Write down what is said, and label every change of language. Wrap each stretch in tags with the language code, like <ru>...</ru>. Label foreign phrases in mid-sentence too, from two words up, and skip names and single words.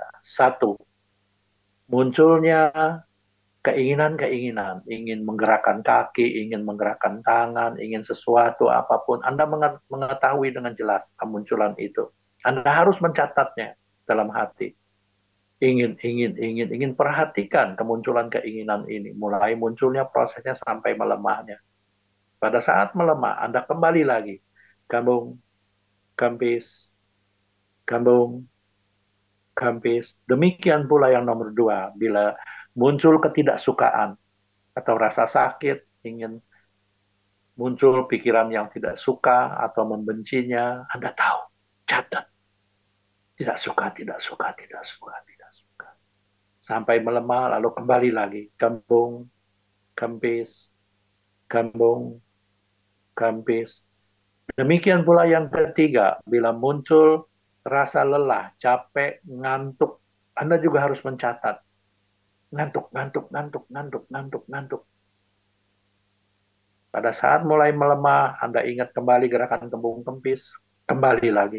<id>1, munculnya keinginan-keinginan, ingin menggerakkan kaki, ingin menggerakkan tangan, ingin sesuatu apapun, Anda mengetahui dengan jelas kemunculan itu. Anda harus mencatatnya dalam hati. Ingin, perhatikan kemunculan keinginan ini, mulai munculnya prosesnya sampai melemahnya. Pada saat melemah, Anda kembali lagi, kambung, kampis, kambung, kampis. Demikian pula yang nomor 2, bila muncul ketidaksukaan atau rasa sakit, ingin muncul pikiran yang tidak suka atau membencinya, Anda tahu, catat. Tidak suka, tidak suka, tidak suka, tidak suka. Sampai melemah, lalu kembali lagi. Kambung, kampis, kambung, kampis. Demikian pula yang ketiga, bila muncul rasa lelah, capek, ngantuk, Anda juga harus mencatat. Ngantuk, ngantuk, ngantuk, ngantuk, ngantuk, ngantuk. Pada saat mulai melemah, Anda ingat kembali gerakan kembung kempis, kembali lagi.</id>